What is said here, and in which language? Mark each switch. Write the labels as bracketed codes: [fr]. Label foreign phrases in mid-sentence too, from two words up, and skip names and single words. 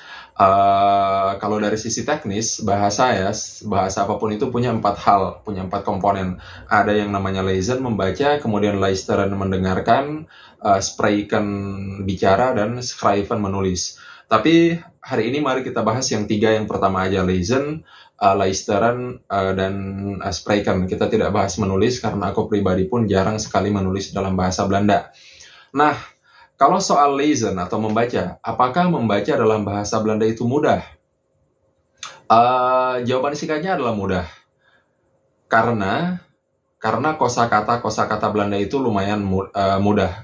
[id] Kalau dari sisi teknis, bahasa apapun itu punya 4 hal, punya 4 komponen. Ada yang namanya lezen, membaca, kemudian luisteren, mendengarkan, spreken, bicara, dan schrijven, menulis. Tapi hari ini mari kita bahas yang 3 yang pertama aja, [nl] lezen, luisteren, dan spreken. [id] Kita tidak bahas menulis karena aku pribadi pun jarang sekali menulis dalam bahasa Belanda. Nah, kalau soal lezen atau membaca, apakah membaca dalam bahasa Belanda itu mudah? Jawaban singkatnya adalah mudah. Karena kosakata Belanda itu lumayan mudah.